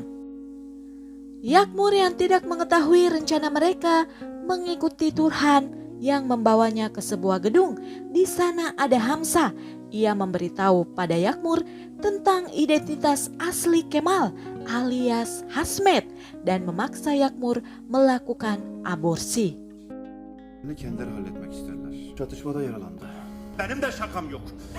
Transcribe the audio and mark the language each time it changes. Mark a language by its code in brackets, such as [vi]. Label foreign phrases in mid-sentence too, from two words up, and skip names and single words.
[id] Yakmur yang tidak mengetahui rencana mereka mengikuti Turhan yang membawanya ke sebuah gedung. Di sana ada Hamsa. Ia memberitahu pada Yakmur tentang identitas asli Kemal alias Hasmet dan memaksa Yakmur melakukan aborsi. [tr] Kendileri halletmek isterler. Çatışmada yaralandı. Benim de şakam yok.